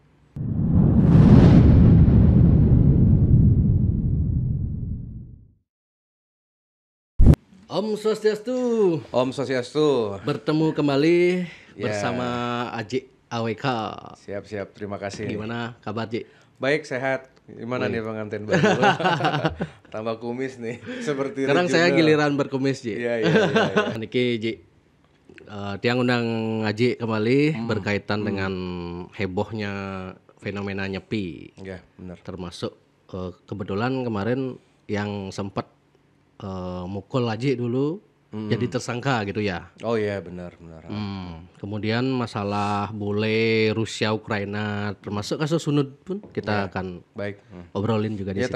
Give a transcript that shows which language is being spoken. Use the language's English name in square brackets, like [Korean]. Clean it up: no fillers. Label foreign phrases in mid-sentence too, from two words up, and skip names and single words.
[Balinese] Om Swastiastu. Om Swastiastu. [Indonesian] Bertemu kembali bersama Aji AWK. Siap, terima kasih. Gimana kabar Ji? Baik, sehat. Gimana nih pengantin baru? Tambah kumis nih, seperti sekarang regional. saya giliran berkumis Ji. Iya. Niki Ji, tiang undang Aji kembali berkaitan dengan hebohnya fenomena nyepi. Iya, benar. Termasuk kebetulan kemarin yang sempat mukul Aji dulu jadi tersangka gitu ya. Oh iya, benar. Kemudian masalah bule Rusia Ukraina termasuk kasus Sunud pun kita akan obrolin juga di